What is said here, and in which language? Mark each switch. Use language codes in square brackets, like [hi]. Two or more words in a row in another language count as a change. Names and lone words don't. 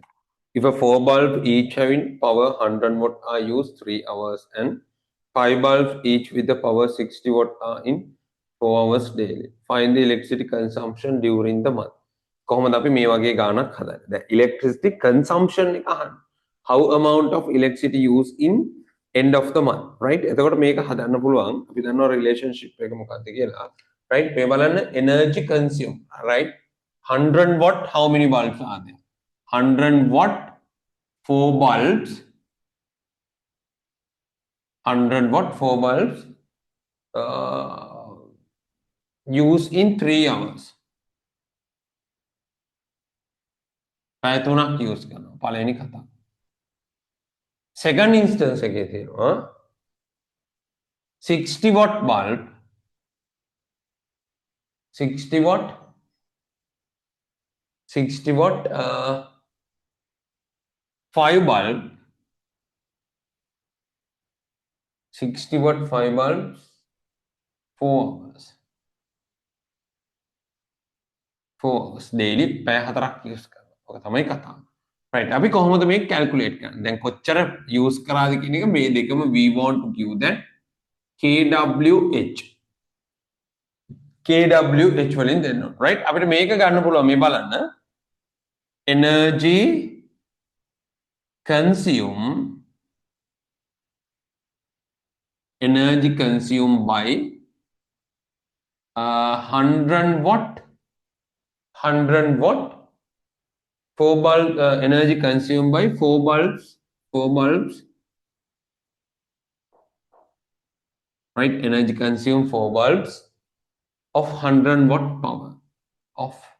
[en] If a 4 bulb each having power 100 watt are used 3 hours and 5 bulbs each with the power 60 watt are in 4 hours daily. Find the electricity consumption during the month. [si] කොහොමද අපි මේ වගේ ගාණක් හදන්නේ? දැන් [en] electricity consumption [si] එක අහන්න. [en] How amount of electricity used in end of the month, right? [si] එතකොට මේක හදන්න පුළුවන්. අපි දන්නවා relationship එක මොකක්ද කියලා. Right? මේ බලන්න [en] energy consume, right? 100 watt how many bulbs are there? 100 watt 4 bulbs 100 watt 4 bulbs used in 3 hours. [si] පැය 3ක් use කරනවා පළවෙනි කතාව. [en] Second instance [si] එකේ තියෙනවා [en] 60 watt bulb 60 watt 5 bulb 60 watt 5 bulbs 4 hours 4 hours daily [si] පැය 4ක් use කරනවා. ඔක තමයි කතාව. right අපි කොහොමද මේක calculate කරන්නේ? දැන් කොච්චර use කරාද කියන එක මේ දෙකම [en] we want to give that kWh kWh [si] වලින් දෙන්න ඕන. right අපිට මේක ගන්න පුළුවන් මේ බලන්න. [en] energy consumed by 100 watt 4 bulb energy consumed by 4 bulbs right energy consumed 4 bulbs of 100 watt power of